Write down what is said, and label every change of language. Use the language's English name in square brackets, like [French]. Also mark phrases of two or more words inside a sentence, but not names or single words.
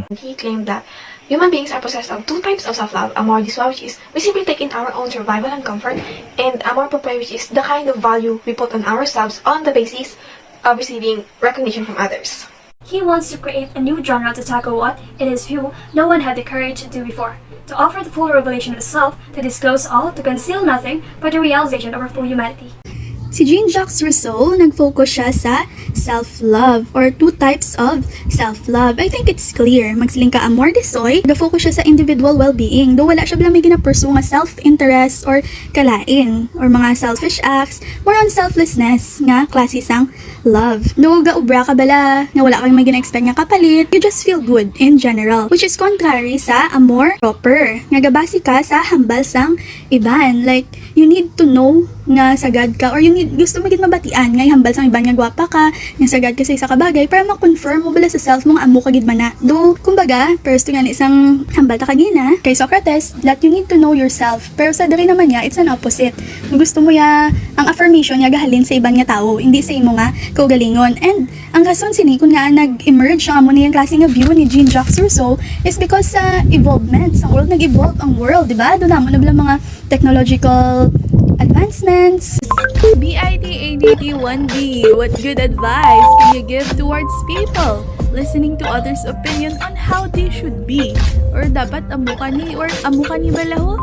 [English] He claimed that human beings are possessed of two types of self-love: [French] amor de soi, [English] which is we simply take in our own survival and comfort, and [French] amor propre, [English] which is the kind of value we put on ourselves on the basis of receiving recognition from others. He wants to create a new genre to tackle what, in his view, no one had the courage to do before. To offer the full revelation of the self, to disclose all, to conceal nothing, but the realization of our full humanity. [Hiligaynon] Si Jean-Jacques Rousseau, nag-focus siya sa [English] self-love or two types of self-love. I think it's clear. [Hiligaynon] Magsiling ka [French] amor de soi, [Hiligaynon] nag-focus siya sa [English] individual well-being. [Hiligaynon] Though wala siya blang may gina-pursue nga self-interest or kalain or mga selfish acts, [English] more on selflessness [Hiligaynon] nga klase sang love. Though gaubra ka bala, nga wala kang may gina-expect nga kapalit, [English] you just feel good in general. Which is contrary sa [French] amor proper. [Hiligaynon] Nga gabasi ka sa hambal sang iban. [English] Like, you need to know [Hiligaynon] nga sagad ka [English] or you need, [Hiligaynon] gusto mo gid mabatian nga hambal sang iban nga gwapa ka, nga sagad ka sa isa ka bagay para ma-confirm mo bala sa self mo nga amo ka gid man na. Do kumbaga, first nga isang hambal ta kagina kay Socrates [English] that you need to know yourself. [Hiligaynon] Pero sa diri naman niya, [English] it's an opposite. [Hiligaynon] Kung gusto mo ya ang affirmation nga gahalin sa iban nga tawo, hindi sa imo nga kaugalingon. And ang rason sini kun nga nag-emerge ang amo niyang klase nga view ni Jean-Jacques Rousseau [English] is because [Hiligaynon] sa evolvement sa world, nag-evolve ang world, di ba? Doon naman na bala mga technological advancements. [English] BITADT1B, what good advice can you give towards people listening to others' opinion on how they should be? [Hiligaynon] Or dapat amo ka ni balaho?